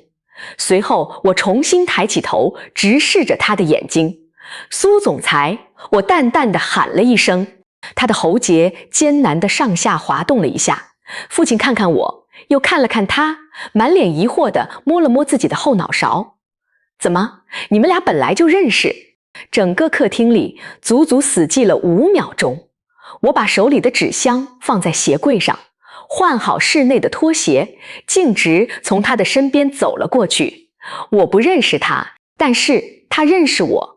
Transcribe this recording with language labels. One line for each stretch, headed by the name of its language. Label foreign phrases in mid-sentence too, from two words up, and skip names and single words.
Chinese: 隨後我重新抬起頭，直視着他的眼睛。“蘇總裁！” 我淡淡地喊了一聲，他的喉結艱難地上下滑動了一下。父親看看我，又看了看他，滿臉疑惑地摸了摸自己的後腦勺。“怎麼，你們倆本來就認識？” 整個客廳裡足足死寂了5秒鐘。我把手裡的紙箱放在鞋櫃上，換好室內的拖鞋，徑直從他的身邊走了過去。我不認識他，但是他認識我。